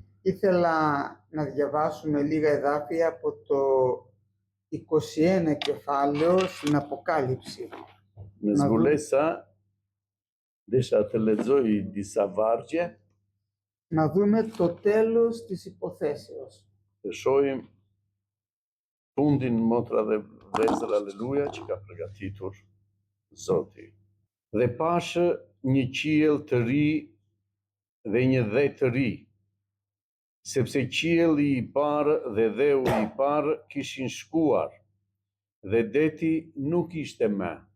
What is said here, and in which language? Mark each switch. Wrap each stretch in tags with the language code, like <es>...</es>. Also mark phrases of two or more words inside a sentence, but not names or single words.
<el>Ήθελα να διαβάσουμε λίγα εδάφια από το 21 κεφάλαιο στην Αποκάλυψη.</el> <sq>Me zbulesa, desha të lexoj disa vargje,</sq> <el>Να δούμε το τέλος της υποθέσεως.</el> <sq>të shohim fundin motra dhe vëllezër aleluja që ka përgatitur Zoti. Dhe pashë një qiell të ri dhe një dhe të ri, sepse qielli i parë dhe dheu i parë kishin shkuar, dhe deti nuk ishte më.</sq>